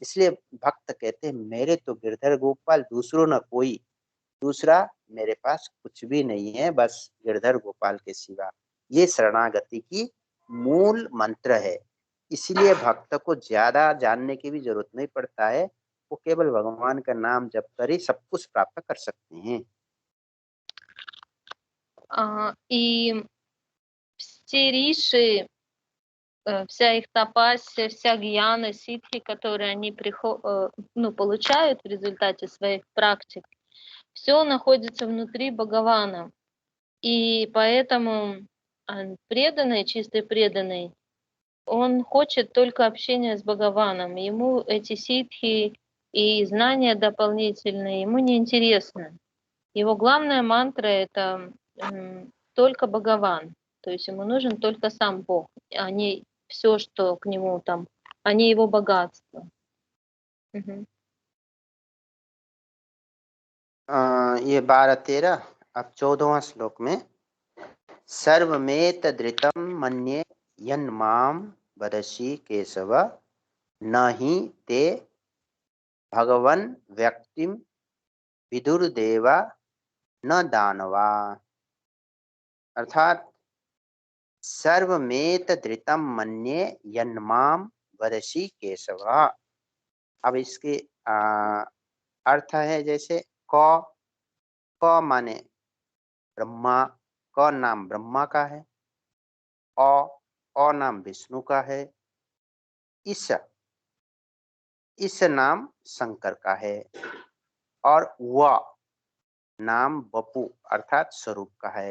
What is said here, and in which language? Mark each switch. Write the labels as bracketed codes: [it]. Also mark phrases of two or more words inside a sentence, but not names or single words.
[hi] इसलिए भक्त कहते हैं मेरे तो गिरधर गोपाल दूसरों न कोई, दूसरा मेरे पास कुछ भी नहीं है बस गिरधर गोपाल के सिवा। ये शरणागति की मूल मंत्र है। इसलिए भक्त को ज्यादा जानने की भी जरूरत नहीं पड़ता है, वो केवल भगवान का नाम जप कर ही सब कुछ प्राप्त कर सकते हैं। [ru] И все риши, вся их тапасия, вся гьяна, ситхи, которые они получают в результате своих практик, все находится внутри Бхагавана. И поэтому преданный, чистый преданный, он хочет только общения с Бхагаваном. Ему эти ситхи и знания дополнительные, ему не интересно. Его главная мантра — это только Бхагаван. То есть ему нужен только сам Бог, а не все, что к нему там, а не его богатство. [hi] ये 12-13। अब 14वां श्लोक में [sa] सर्वमेत धृतम मन्ये यन्माम वदसि केशव न ही ते भगवन व्यक्तिम विदुर्देवा न दानवा। अर्थात सर्वमेत धृतम मन्ये यन्माम वदसि केशव। [hi] अब इसके अर्थ है जैसे क माने ब्रह्मा, क नाम ब्रह्मा का है, अ नाम विष्णु का है, इस नाम शंकर का है, और व नाम बपू अर्थात स्वरूप का है।